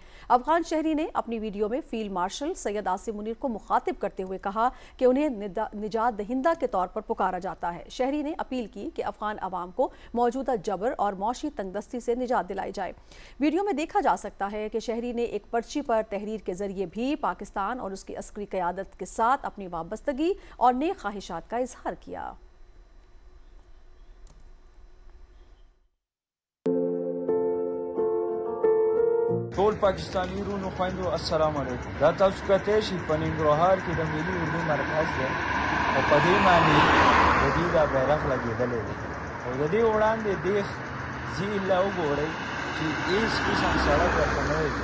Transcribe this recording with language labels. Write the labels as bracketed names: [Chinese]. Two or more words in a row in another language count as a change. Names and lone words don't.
[Urdu] افغان شہری نے اپنی ویڈیو میں فیلڈ مارشل سید عاصم منیر کو مخاطب کرتے ہوئے کہا کہ انہیں نجات دہندہ کے طور پر پکارا جاتا ہے. شہری نے اپیل کی کہ افغان عوام کو موجودہ جبر اور معاشی تنگدستی سے نجات دلائی جائے. ویڈیو میں دیکھا جا سکتا ہے کہ شہری نے ایک پرچی پر تحریر کے ذریعے بھی پاکستان اور اسکی عسکری قیادت کے ساتھ اپنی وابستگی اور نیک خواہشات کا اظہار کیا. [Pashto] ټول پاکستاني ورونو خویندو السلام علیکم. دا تاسو کته شي په ننګرهار کې د ملي اردو مرکز دی او په دې معنی د دې دا بیرغ لګېدلی دی او د دې وړاندې دیخ ځیله وګورئ چې هیڅ قسم سړک ورته نه وي.